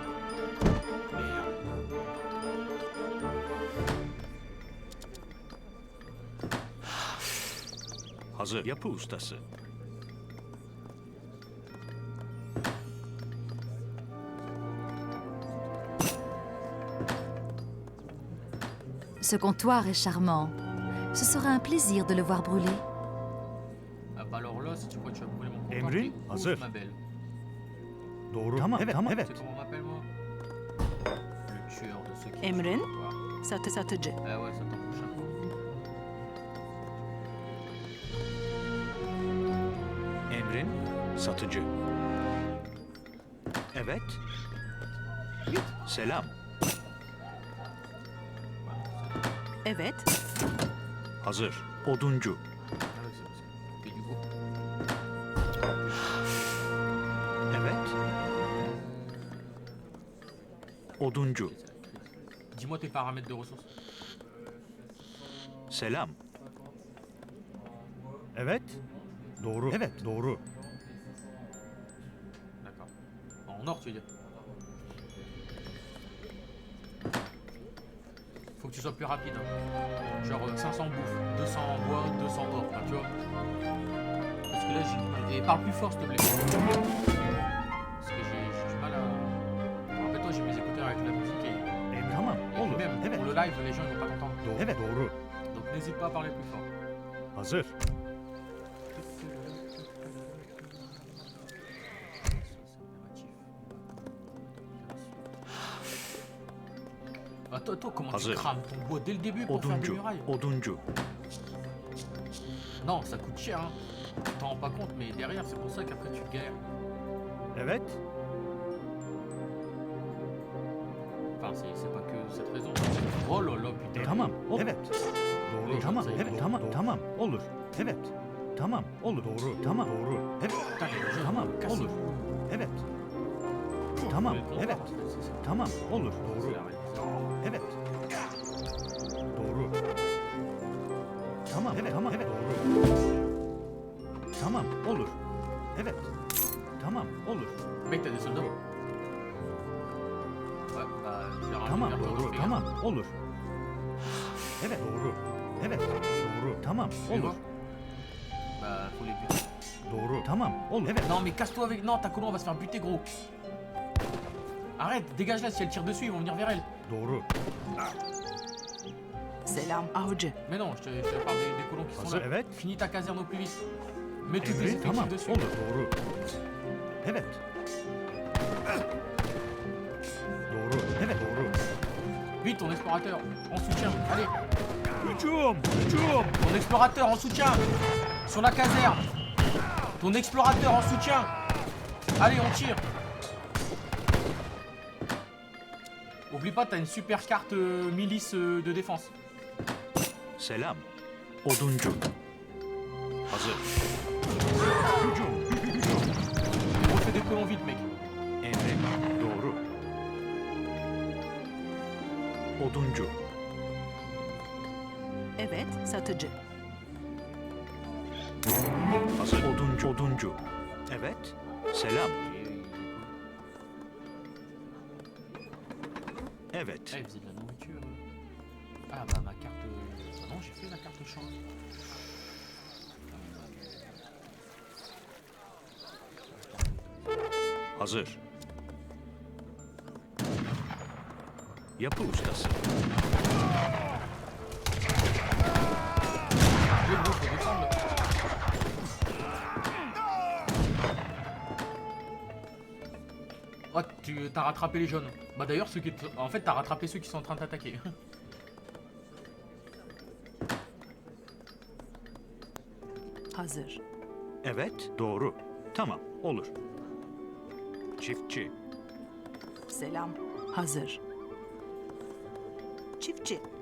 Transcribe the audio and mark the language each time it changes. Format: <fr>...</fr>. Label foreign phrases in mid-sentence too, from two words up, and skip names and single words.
<tr>Hazır. Yapı ustası.</tr> <fr>Ce comptoir est charmant. Ce sera un plaisir de le voir brûler. Ah bah alors là, si tu crois que tu vas brûler mon comptoir,</fr> <tr>Emrin,</tr> <fr>t'es ouf,</fr> <tr>hazır.</tr> <fr>ma belle.</fr> <tr>Doğru. Tamam, evet, tamam,</tr> <fr>Tu</fr> <tr>evet.</tr> <fr>sais comment on m'appelle moi? Le tueur de ceux qui</fr> <tr>Emrin.</tr> <fr>tuent le comptoir.</fr> <tr>Satıcı.</tr> <fr>Ah ouais, ça t'en prochain fois.</fr> <tr>Emrin, satıcı. Evet. Selam. Evet. Hazır. Oduncu.</tr> <fr>Ah ouais, c'est parce que t'es du groupe.</fr> <tr>Evet. Oduncu.</tr> <fr>C'est ça, crise. Dis-moi tes paramètres de ressources.</fr> <tr>Selam. Evet. Doğru. Evet, doğru.</tr> <fr>D'accord. En or, tu veux dire? Faut que tu sois plus rapide. Hein. Genre 500 bouffe, 200 en bois, 200 or. Enfin, tu vois? Parce que là, j'ai. Et parle plus fort, s'il te plaît. Parce que j'ai du mal à. Rappelle-toi, j'ai mes écouteurs avec la musique et.</fr> <tr>Tamam,</tr> <fr>Et puis</fr> <tr>olur.</tr> <fr>même,</fr> <tr>Evet.</tr> <fr>pour le live, les gens ils vont pas t'entendre.</fr> <tr>Doğru. Evet, doğru.</tr> <fr>Donc n'hésite pas à parler plus fort.</fr> <tr>Hazır.</tr> <fr>Toi, comment</fr> <tr>Hazır.</tr> <fr>tu crames ton bois dès le début pour faire des</fr> <tr>Oduncu.</tr> <fr>murailles?</fr> <tr>Oduncu.</tr> <fr>Non, ça coûte cher, hein. Tu t'en rends pas compte, mais derrière, c'est pour ça qu'après tu galères.</fr> <tr>Evet.</tr> <fr>Enfin, c'est pas que cette raison. Oh là là, putain.</fr> <tr>Tamam. Evet. Doğru. Evet, Tamam. sayı Evet. doğru. Tamam. Tamam. Olur. Evet. Tamam. Olur. Doğru. Tamam. Doğru. Evet.</tr> <fr>Putain, les jeux,</fr> <tr>Tamam.</tr> <fr>cassés.</fr> <tr>Olur. Evet. Tamam.</tr> <fr>Le comptoir,</fr> <tr>Evet.</tr> <fr>c'est ça.</fr> <tr>Tamam. Olur.</tr> <fr>C'est</fr> <tr>Doğru.</tr> <fr>la réalité.</fr> <tr>Evet. Doğru. Tamam. Evet. Tamam. Evet. Doğru. Tamam. Olur. Evet. Tamam. Olur.</tr> <fr>Mec, t'as des soldats? Ouais, bah, je vais</fr> <tr>Tamam.</tr> <fr>ramener vers toi,</fr> <tr>Doğru.</tr> <fr>fais</fr> <tr>Tamam.</tr> <fr>gaffe.</fr> <tr>Olur. Evet. Doğru. Evet. Doğru. Tamam.</tr> <fr>Tu les</fr> <tr>Olur.</tr> <fr>vois? Bah, faut les buter.</fr> <tr>Doğru. Tamam. Olur. Evet.</tr> <fr>Non, mais casse-toi avec. Non, ta colonne va se faire buter, gros. Arrête, dégage là, si elle tire dessus, ils vont venir vers elle.</fr> <tr>Doğru. Selam avcı.</tr> <fr>Mais non, je te parle des colons qui sont</fr> <tr>Hazır.</tr> <fr>là.</fr> <tr>Evet.</tr> <fr>Finis ta caserne au plus vite. Mets tous tes</fr> <tr>Emrin</tr> <fr>effectifs</fr> <tr>tamam.</tr> <fr>dessus.</fr> <tr>Olur. Doğru. Evet. Doğru. Evet doğru.</tr> <fr>Vite, ton explorateur, en soutien. Allez,</fr> <tr>Hücum! Hücum!</tr> <fr>ton explorateur en soutien. Sur la caserne. Ton explorateur en soutien. Allez, on tire. Oublie pas, t'as une super carte milice de défense.</fr> <tr>Selam. Oduncu. Hazır. Hücum!</tr> <fr>Et refais des colons vite, mec.</fr> <tr>Emrin doğru. Oduncu. Evet, satıcı. Hazır. Oduncu. Oduncu. Evet. Selam. Evet.</tr> <fr>Ah, il faisait de la nourriture. Ah bah ma carte... Ah non, j'ai fait la carte champ.</fr> <tr>Hazır. Yapı ustası.</tr> <fr>Le gros, faut défendre. Oh, tu t'as rattrapé les jaunes. Bah d'ailleurs, ceux qui... En fait, t'as rattrapé ceux qui sont en train de t'attaquer.</fr> <tr>Hazır. Evet, doğru. Tamam, olur. Çiftçi. Selam. Hazır. Çiftçi.</tr>